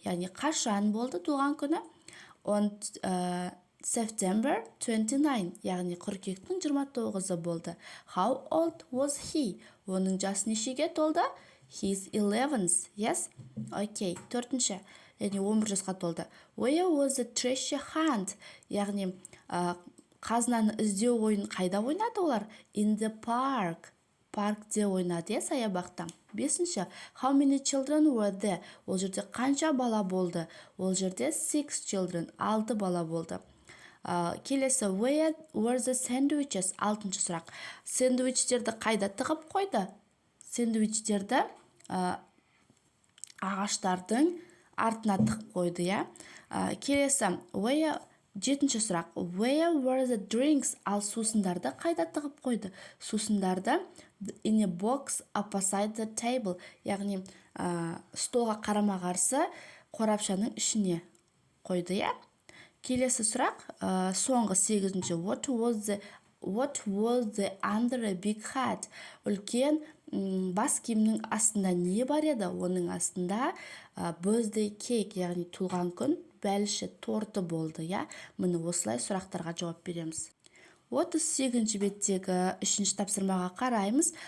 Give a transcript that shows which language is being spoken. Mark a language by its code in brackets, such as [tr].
[kk] Яғни қашан болды туған күні? [en] On September 29, [kk] яғни қыркүйектің 29-ы болды. [en] How old was he? [kk] Оның жасы нешеге толды? [en] He's 11, yes? [kk] Окей, төртінші, яғни 11 жасқа толды. [en] Where was the treasure hunt? [kk] Яғни қазынаны іздеу ойын қайда ойнады олар? [en] In the park. [kk] Паркте ойнады, саябақта. [en] Бесінші, how many children were there? [kk] Ол жерде қанша бала болды? Ол жерде [en] 6 children, [kk] 6 бала болды. [en] Келесі, where were the sandwiches? [kk] Алтыншы сұрақ. Сэндвичтерді қайда тығып қойды? Сэндвичтерді ағаштардың артына тығып қойды, я? Келесі, жетінші сұрақ. [en] Where were the drinks? [kk] Ал сусындарды қайда тығып қойды? Сусындарды [en] in a box opposite the table. [kk] Яғни столға қарама-қарсы қорапшаның ішіне қойды, я? Келесі сұрақ, соңғы 8-ші. [en] What was the under a big hat? [kk] Үлкен бас киімнің астында не бар еді? Оның астында birthday cake, яғни туған күн бәліші торты болды, я? Міне осылай сұрақтарға жауап береміз. 38-ші беттегі 3-ші тапсырмаға қараймыз.